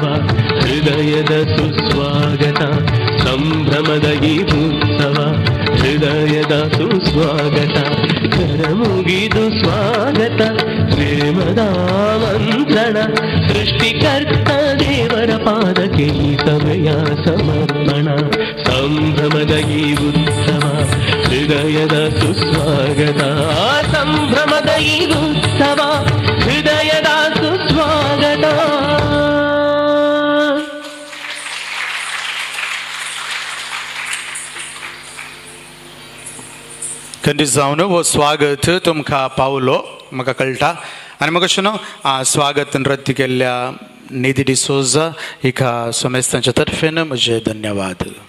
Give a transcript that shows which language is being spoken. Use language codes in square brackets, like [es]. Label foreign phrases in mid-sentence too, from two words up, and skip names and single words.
[kn] ಹೃದಯದ ಸುಸ್ವಾಗತ ಸಂಭ್ರಮದ ಈ ಉತ್ಸವ ಹೃದಯದ ಸುಸ್ವಾಗತ ಕರ ಮುಗಿದು ಸ್ವಾಗತ ಪ್ರೇಮದ ಮಂತ್ರಣ ಸೃಷ್ಟಿಕರ್ತ ದೇವರ ಪಾದಕ್ಕೆ ಈ ಸಭೆಯ ಸಮರ್ಪಣ ಸಂಭ್ರಮದ ಈ ಉತ್ಸವ ಹೃದಯದ ಸುಸ್ವಾಗತ ಸಂಭ್ರಮದ ಈ ಉತ್ಸವ ಹೃದಯದ ಸುಸ್ವಾಗತ [kok] खंडीत जावन वो स्वागत तुमकां पावलो म्हाका कळटा आनी म्हाका अशें न्हू स्वागत नृत्य केल्ल्या निधी डिसोजा हिका सोमेस्तांच्या तर्फेन म्हजे धन्यवाद.